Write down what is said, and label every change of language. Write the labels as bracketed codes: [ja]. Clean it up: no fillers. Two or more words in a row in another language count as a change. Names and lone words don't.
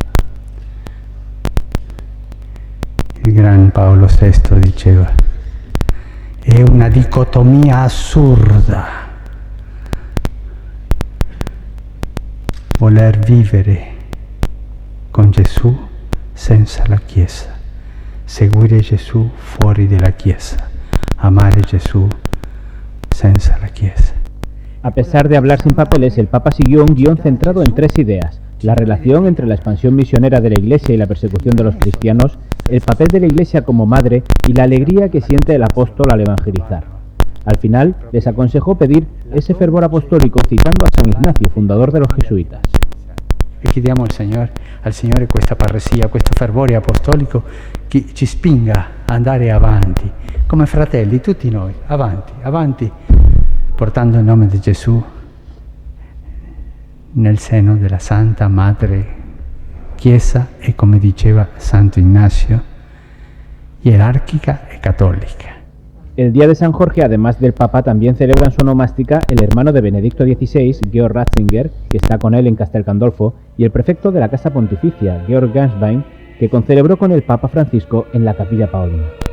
[it] Il gran Paolo VI diceva, è una dicotomia assurda voler vivere con Gesù senza la Chiesa, seguire Gesù fuori dalla Chiesa, amare Gesù senza la Chiesa. [es] A pesar de hablar sin papeles, el Papa siguió un guión centrado en 3 ideas: la relación entre la expansión misionera de la Iglesia y la persecución de los cristianos, el papel de la Iglesia como madre y la alegría que siente el apóstol al evangelizar. Al final, les aconsejó pedir ese fervor apostólico citando a San Ignacio, fundador de los jesuitas. [it] E chiediamo al Signore questa parresia, questo fervore apostolico che ci spinga a andare avanti, come fratelli, tutti noi, avanti, avanti, portando il nome di Gesù nel seno della Santa Madre Chiesa e, come diceva Santo Ignacio, jerárquica e católica. [es] El día de San Jorge, además del Papa, también celebra en su onomástica el hermano de Benedicto XVI, Georg Ratzinger, que está con él en Castel Gandolfo, y el prefecto de la Casa Pontificia, Georg Ganswein, que concelebró con el Papa Francisco en la Capilla Paulina.